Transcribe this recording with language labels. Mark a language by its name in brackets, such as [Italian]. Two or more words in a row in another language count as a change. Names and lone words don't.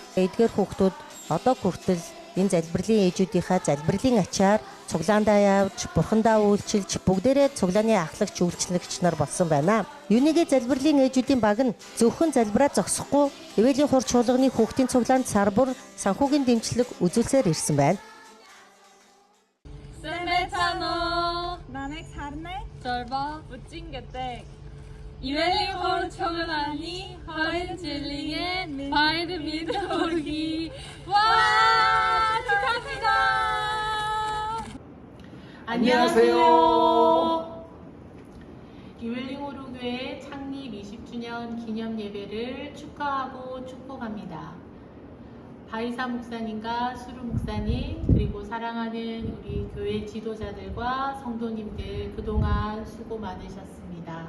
[Mongolian] Эдгээр хүүхдүүд одоо хүртэл энэ залбирлын ээжүүдийнхаа залбирлын ачаар цуглаандаа явж, бурхандаа үйлчилж, бүгдээрээ цуглааны ахлагч үйлчлэгч нар болсон байна. Юнигэ залбирлын ээжүүдийн баг нь зөвхөн залбираа зогсохгүй Эвелийн хур чуулганы хүүхдийн цуглаанд сар бүр санхүүгийн дэмжлэг үзүүлсээр ирсэн байна. Сэмэтано 나는 살네 절바 부찡게대 Эвелийн хур чуулганы хоёр жилийн баяр мэд хүргэе. [Korean] 와 축하합니다. 안녕하세요. 에벨린 호르 교회 창립 20주년 기념 예배를 축하하고 축복합니다. 바이사 목사님과 수루 목사님 그리고 사랑하는 우리 교회 지도자들과 성도님들 그동안 수고 많으셨습니다.